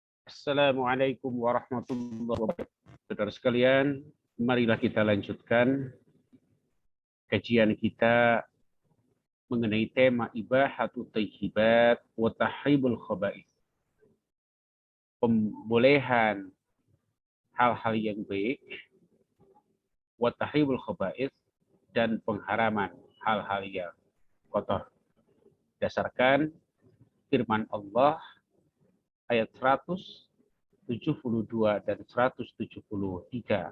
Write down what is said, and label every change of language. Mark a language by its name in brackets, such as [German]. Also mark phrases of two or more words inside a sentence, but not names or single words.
[Arabic] السلام عليكم ورحمة الله وبركاته. [Indonesian] Saudara sekalian, marilah kita lanjutkan kajian kita mengenai tema [Arabic] إباحة الطيبات وتحريم الخبائث. [Indonesian] Pembolehan hal-hal yang baik, [Arabic] وتحريم الخبائث, [Indonesian] dan pengharaman hal-hal yang kotor. Berdasarkan firman Allah ayat 172 dan 173